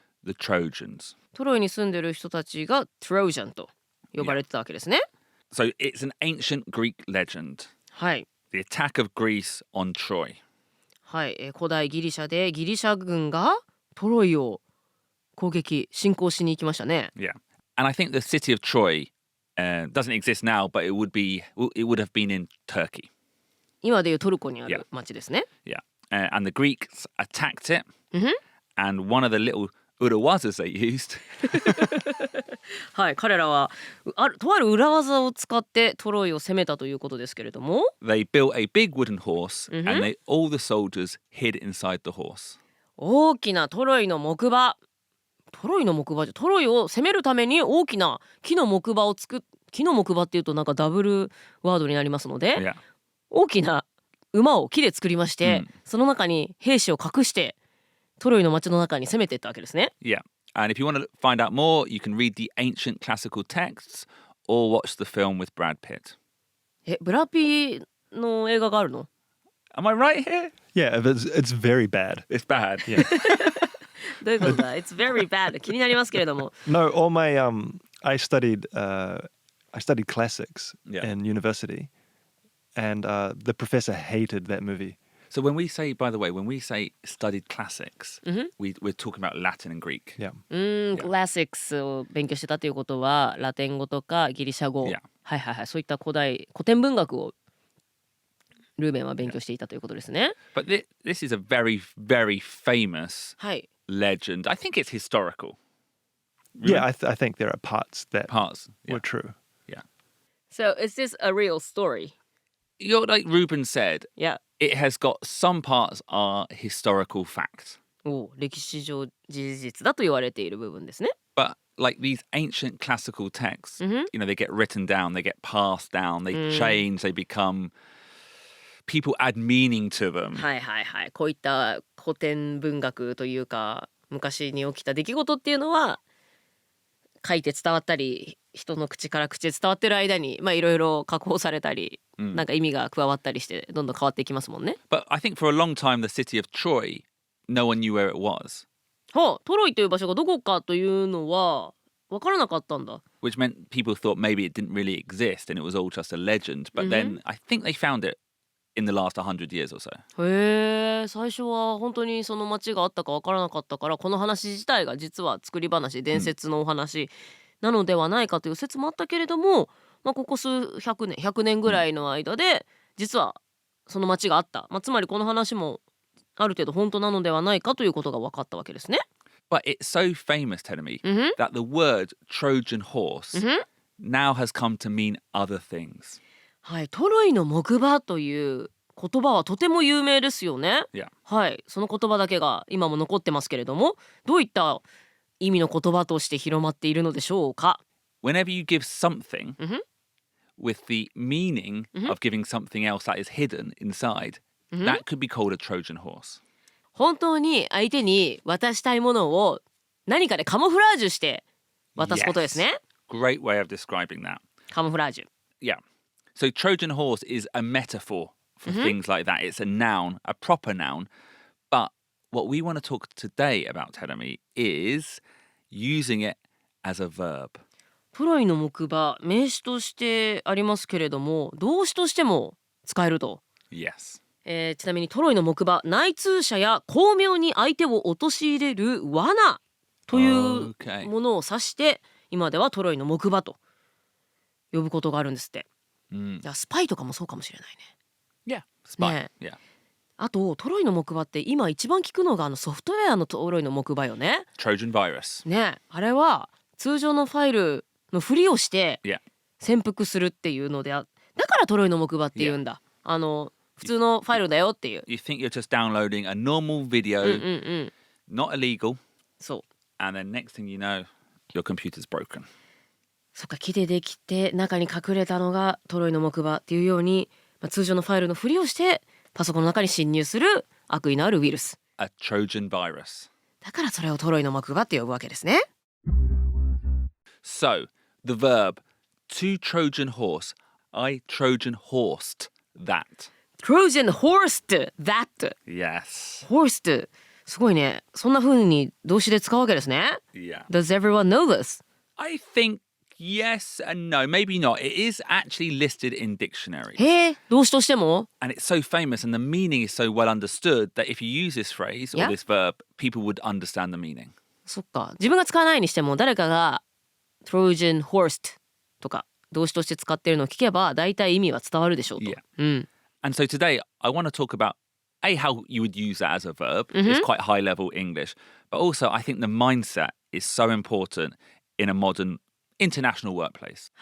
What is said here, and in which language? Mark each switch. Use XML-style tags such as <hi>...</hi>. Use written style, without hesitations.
<en>the Trojans.</en> <ja>トロイに住んでる人たちが Trojan と呼ばれてたわけですね。</ja> <en>So it's an ancient Greek legend.</en> <ja>はい。</ja> <en>The attack of Greece on Troy.</en> <ja>はい、古代ギリシャでギリシャ軍がトロイを侵攻しに行きましたね。</ja> <en>Yeah. And I think the city of Troy doesn't exist now, but it would have been in Turkey.</en> <ja>今でいうトルコにある町ですね。</ja> <en>Yeah. And the Greeks attacked it. And one of the little urawazas they used.</en> <ja>はい、彼らはとある裏技を使ってトロイを攻めたということですけれども。</ja> <en>They built a big wooden horse, and all the soldiers hid inside the horse.</en> <ja>大きなトロイの木馬。トロイを攻めるために大きな木の木馬っていうとなんかダブルワードになりますので、</ja> <en>Yeah.</en> <ja>大きな馬を木で作りまして、その中に兵士を隠してトロイの町の中に攻めていったわけですね。</ja> <en>Yeah. And if you want to find out more, you can read the ancient classical texts or watch the film with Brad Pitt.</en> <ja>ブラピの映画があるの？</ja> <en>Am I right here? Yeah, it's very bad. It's bad. Yeah.</en> <ja>どういうことだ？</ja> <en>It's very bad.</en> <ja>気になりますけれども。</ja> <en>No, all my I studied classics in university, and the professor hated that movie. So when we say, by the way, when we say studied classics, we're talking about Latin and Greek. Yeah.</en> <ja>Classics を勉強してたということはラテン語とかギリシャ語、</ja> <en>Yeah.</en> <ja>はいはいはい、そういった古典文学をルーベンは勉強していたということですね。</ja> <en>But this is a very, very famous</en> <ja>はい。</ja> <en>legend. I think it's historical. Yeah, I think there are parts that Parts. were true. Yeah. So is this a real story? Like Ruben said, Yeah. it has got some parts are historical fact.</en> <ja>歴史上事実だと言われている部分ですね。</ja> <en>But like these ancient classical texts, they get written down, they get passed down, they change, they become... People add meaning to them.</en> <ja>はいはいはい。こういった古典文学というか昔に起きた出来事っていうのは書いて伝わったり人の口から口へ伝わってる間にいろいろ加工されたり、なんか意味が加わったりしてどんどん変わっていきますもんね。</ja> <en>But I think for a long time the city of Troy, no one knew where it was.</en> <ja>トロイという場所がどこかというのは分からなかったんだ。</ja> <en>Which meant people thought maybe it didn't really exist and it was all just a legend. But then I think they found it in the last 100 years or so.</en> <ja>へえ、最初は本当にその町があったか分からなかったからこの話自体が実は作り話伝説のお話なのではないかという説もあったけれども、ここ100年ぐらいの間で実はその町があった、つまりこの話もある程度本当なのではないかということが分かったわけですね。</ja> <en>But it's so famous, Telemi, that the word Trojan horse now has come to mean other things.</en> <ja>はい、トロイの木馬という言葉はとても有名ですよね。</ja> <en>Yeah.</en> <ja>はい、その言葉だけが今も残ってますけれども、どういった意味の言葉として広まっているのでしょうか。</ja> <en>Whenever you give something with the meaning of giving something else that is hidden inside, that could be called a Trojan horse.</en> <ja>本当に相手に渡したいものを何かでカモフラージュして渡すことですね。</ja> <en>Great way of describing that.</en> <ja>カモフラージュ。</ja> <en>Yeah. So Trojan horse is a metaphor for things like that. It's a noun, a proper noun. But what we want to talk today about, Telemi, is using it as a verb.</en> <ja>トロイの木馬、名詞としてありますけれども、動詞としても使えると。</ja> <en>Yes.</en> <ja>ちなみにトロイの木馬、内通者や巧妙に相手を陥れる罠というものを指して、今ではトロイの木馬と呼ぶことがあるんですって。じゃあスパイとかもそうかもしれないね。</ja> <en>Yeah, spy.</en> <ja>ね。</ja> <en>Yeah.</en> <ja>あとトロイの木馬って今一番聞くのがソフトウェアのトロイの木馬よね。</ja> <en>Trojan virus.</en> <ja>ね、あれは通常のファイルのふりをして</ja> <en>Yeah.</en> <ja>潜伏するっていうのでだからトロイの木馬って言うんだ。普通のファイルだよっていう。</ja> <en>You think you're just downloading a normal video, not illegal.</en> <ja>そう。</ja> <en>And then next thing you know, your computer's broken.</en> <ja>そっか、木でできて中に隠れたのがトロイの木馬っていうように、通常のファイルのふりをしてパソコンの中に侵入する悪意のあるウイルス。</ja> <en>A Trojan virus.</en> <ja>だからそれをトロイの木馬って呼ぶわけですね。</ja> <en>So, the verb to Trojan horse, I Trojan horsed that. Trojan Horse that. Yes.</en> <ja>Horse すごいね。そんな風に動詞で使うわけですね。</ja> <en>Yeah. Does everyone know this? I think yes and no, maybe not. It is actually listed in dictionaries.</en> <ja>へえ、動詞としても</ja> <en>And it's so famous and the meaning is so well understood that if you use this phrase or Yeah. this verb, people would understand the meaning.</en> <ja>そっか。自分が使わないにしても誰かが Trojan Horse とか動詞として使っているのを聞けば大体意味は伝わるでしょうと。</ja> <en>Yeah.</en> <ja>うん。</ja> <en>And so today I want to talk about how you would use that as a verb. It's quite high level English. But also I think the mindset is so important in a modern international workplace.</en>